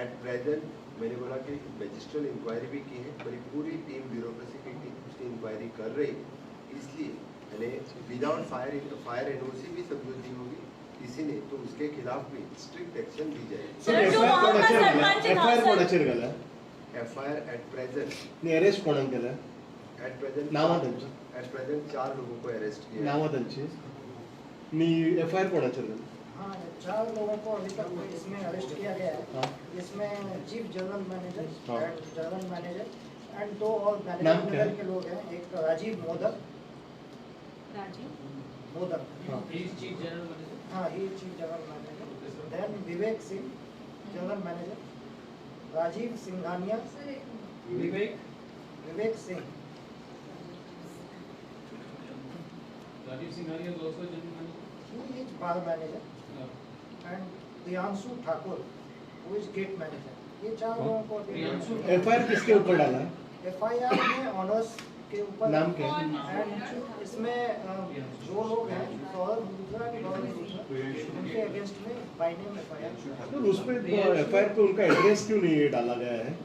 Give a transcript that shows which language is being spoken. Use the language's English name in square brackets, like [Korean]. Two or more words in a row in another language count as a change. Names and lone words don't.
[English] at present [Hindi] मैंने बोला कि [English] magisterial inquiry [Hindi] भी की है, मेरी पूरी [English] team bureaucracy [Hindi] की टीम उसकी इंक्वायरी कर रही है। इसलिए [English] without fire NOC [Hindi] भी समझौती होगी किसी ने तो उसके खिलाफ भी [English] strict action [Hindi] ली जाएगी। [English] FIR at present [Konkani] अरेस्ट कोणाक केला? [English] at present [Konkani] नावां त्यांची? [English] at present [Hindi] 4 लोगों को अरेस्ट किया। [Konkani] नावां त्यांची? नी एफआईआर कोणाचेर केला? [Hindi] हाँ, 4 लोगों को अभी तक इसमें अरेस्ट किया गया है। हाँ। [English] इसमें chief general manager [Hindi] हाँ। [English] and general manager and 2 और [Hindi] नाम मैनेजर क्या है? लेवल के लोग हैं। एक राजीव मोदक हाँ। [English] He is chief general manager. हाँ, he chief general manager. then Vivek Singh general manager, Rajiv Singhania, Vivek Singh, Rajiv Singhania is also general manager. he is bar manager, and Priyanshu Thakur who is gate manager. [Hindi] ये 4 लोगों को [English] प्रियांशु [Hindi] एफआईआर किसके ऊपर डाला है? एफआईआर में ऑनर्स के ऊपर नाम क्या है? एंड इसमें जो लोग हैं सौरभ गुजरात उनके अगेंस्ट में [English] by name [Hindi] एफआईआर। तो उस पे एफआईआर पे उनका एड्रेस क्यों नहीं डाला गया है?